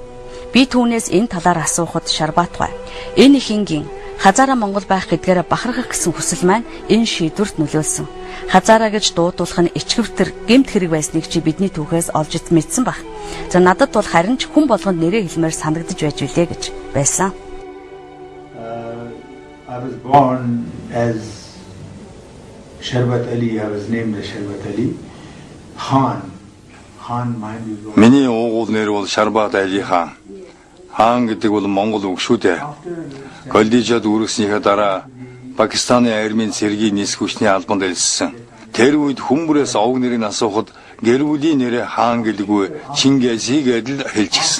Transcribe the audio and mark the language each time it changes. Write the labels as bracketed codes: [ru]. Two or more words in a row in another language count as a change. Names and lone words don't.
[mn] Би түүнээс энэ талаар асуухад Шарбат бай. Энэ их энгийн Хазаараа Монгол байх гэдгээрээ бахархах гэсэн хүсэл маань энэ шийдвэрт нөлөөлсөн. Хазаараа гэж дуудуулах нь ичгэвтер гэмт хэрэг байсныг чи бидний түүхээс олж мэдсэн баг. За надад бол харин ч хүн болгонд нэрээ хэлмээр санагдаж байж үлээ гэж байсан. [en] I was born as Sharbat Ali. I was named as Sharbat Ali. Khan mind is. [mn] Миний уугуул нэр бол Шарбат Али хаан. Хаан гэдэг бол Монгол үг шүү дээ. Коллежид үргэлжснийхээ дараа Пакистаны армийн цэргийн нийс хүчний албанд элссэн. Тэр үед хүмүүрээс овг нэрийг асуухад гэр бүлийн нэрээ хаан гэлгүй Чингизийг адил хэлчихсэн.